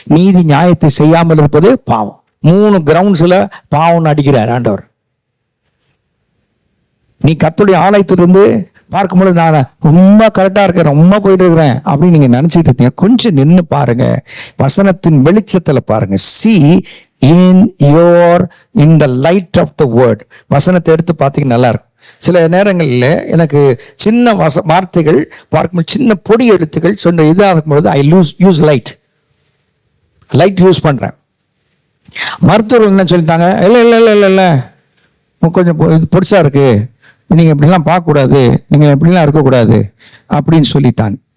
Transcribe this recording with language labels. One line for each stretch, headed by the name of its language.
Tamil: நீதி நியாயத்தை செய்யாமல் இருப்பது பாவம். 3 கிரவுண்ட்ஸ்ல பாவம் அடிக்கிறார் ஆண்டவர். நீ கர்த்தருடைய ஆலயத்திலிருந்து பார்க்கும்போது நான் ரொம்ப கரெக்டா இருக்கேன், ரொம்ப போயிட்டு இருக்கிறேன் அப்படின்னு நீங்க நினைச்சிட்டு இருக்கீங்க. கொஞ்சம் நின்று பாருங்க, வசனத்தின் வெளிச்சத்துல பாருங்க.
English: see in the light of the word.
Tamil: வசனத்தை எடுத்து பார்த்தீங்கன்னா நல்லா இருக்கும். சில நேரங்களில் எனக்கு சின்ன வார்த்தைகள் பார்க்கும்போது, சின்ன பொடி எழுத்துக்கள் சொன்ன இதாக இருக்கும்பொழுது
English: I use light use
Tamil: பண்றேன். மருத்துவர்கள் என்ன சொல்லிட்டாங்க, இல்லை கொஞ்சம் இது பொடிசா இருக்கு, நீங்க இப்படிலாம் பார்க்கக்கூடாது, நீங்க இப்படிலாம் இருக்கக்கூடாது அப்படின்னு சொல்லிட்டாங்க.